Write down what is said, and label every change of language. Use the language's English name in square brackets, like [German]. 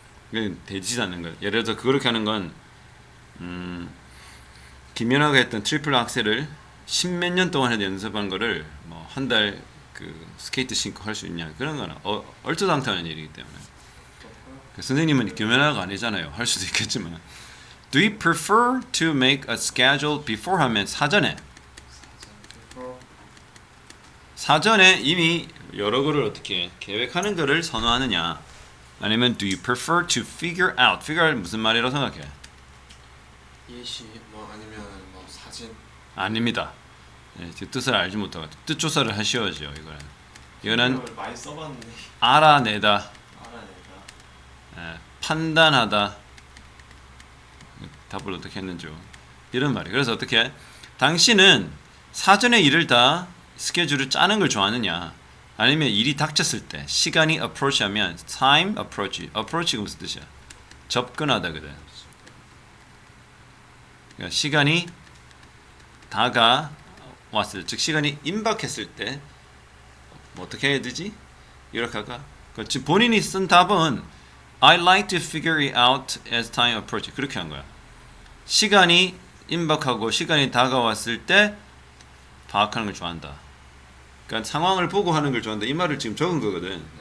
[Korean] 그게 되지 않는 거야. 예를 들어서 그렇게 하는 건 김연아가 했던 트리플 악셀을 십몇 년 동안 해서 연습한 거를 뭐 한 달 그 스케이트 신고 할 수 있냐, 그런 거는 얼토당토하는 일이기 때문에. 선생님은 김연아가 아니잖아요. 할 수도 있겠지만. [English] Do you prefer to make a schedule before [Korean] 하면 사전에 이미 여러 거를 어떻게 계획하는 거를 선호하느냐, 아니면 [English] do you prefer to figure out? [Korean] figure out 무슨 말이라고 생각해? 예시 뭐 아니면 뭐 사진. 아닙니다. 그 뜻을 알지 못하고 뜻 조사를 하셔야죠. 이거는 이걸 많이 써봤는데. 알아내다, 알아내다. 판단하다. 답을 어떻게 했는지 이런 말이에요. 그래서 어떻게 당신은 사전에 일을 다 스케줄을 짜는 걸 좋아하느냐, 아니면 일이 닥쳤을 때 시간이 approach하면 time approach가 무슨 뜻이야? 접근하다거든. 그러니까 시간이 다가왔을 때, 즉 시간이 임박했을 때 뭐 어떻게 해야 되지? 이렇게 할까? 지금 본인이 쓴 답은 [English] I like to figure it out as time approaches. [Korean] 그렇게 한 거야. 시간이 임박하고 시간이 다가왔을 때 파악하는 걸 좋아한다. 그러니까 상황을 보고 하는 걸 좋아한다. 이 말을 지금 적은 거거든.